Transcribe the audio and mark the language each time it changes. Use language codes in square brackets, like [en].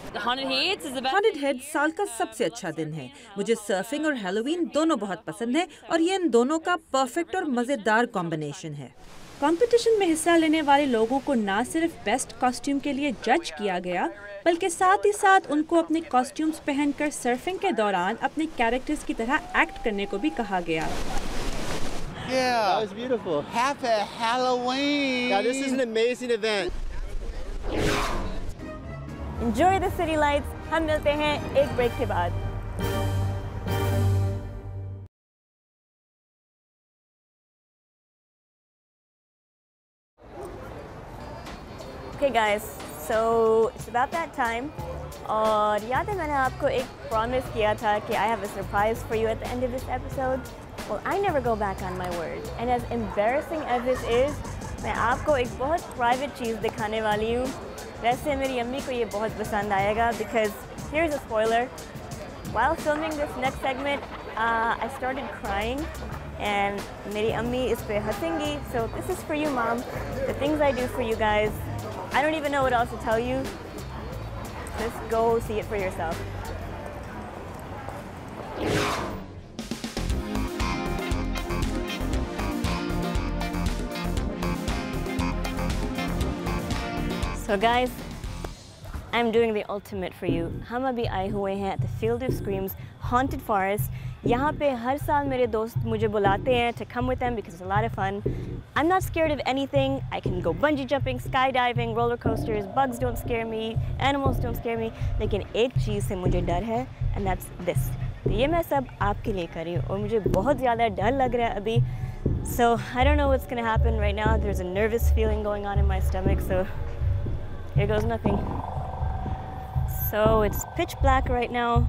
[hi] Haunted head साल का सबसे अच्छा दिन है। मुझे सर्फिंग और हैलोवीन दोनों बहुत पसंद है और ये इन दोनों का परफेक्ट और मज़ेदार कॉम्बिनेशन है। कंपटीशन में हिस्सा लेने वाले लोगों को न सिर्फ बेस्ट कॉस्ट्यूम के लिए जज किया गया, बल्कि साथ ही साथ उनको अपने कॉस्ट्यूम्स पहनकर सर्फिंग के दौरान अपने कैरेक्टर्स की तरह एक्ट करने को भी कहा गया। [en] Yeah, that was beautiful. Happy Halloween! Yeah, this is an amazing event. Enjoy the city lights. [hi] हम मिलते हैं एक ब्रेक के बाद। [en] Okay guys, so it's about that time. [hi] और याद है मैंने आपको एक प्रॉमिस किया था कि [en] I have a surprise for you at the end of this episode. Well, I never go back on my word. And as embarrassing as this is, [hi] मैं आपको एक बहुत प्राइवेट चीज़ दिखाने वाली हूँ। वैसे मेरी अम्मी को ये बहुत पसंद आएगा [en] because here's a spoiler. While filming this next segment, I started crying and [hi] मेरी अम्मी इस पे हंसेंगी. [en] So this is for you, Mom. The things I do for you guys. I don't even know what else to tell you. Just go see it for yourself. So guys, I'm doing the ultimate for you. [hi] हम अभी आए हुए हैं [en] at the Field of Screams Haunted Forest. [hi] यहाँ पे हर साल मेरे दोस्त मुझे बुलाते हैं [en] to come with them because it's a lot of fun. I'm not scared of anything. I can go bungee jumping, skydiving, roller coasters. Bugs don't scare me. Animals don't scare me. [hi] लेकिन एक चीज़ से मुझे डर है [en] and that's this. [hi] तो ये मैं सब आपके लिए कर रही हूँ और मुझे बहुत ज़्यादा डर लग रहा है अभी. [en] So I don't know what's gonna happen right now. There's a nervous feeling going on in my stomach. So here goes nothing. So it's pitch black right now.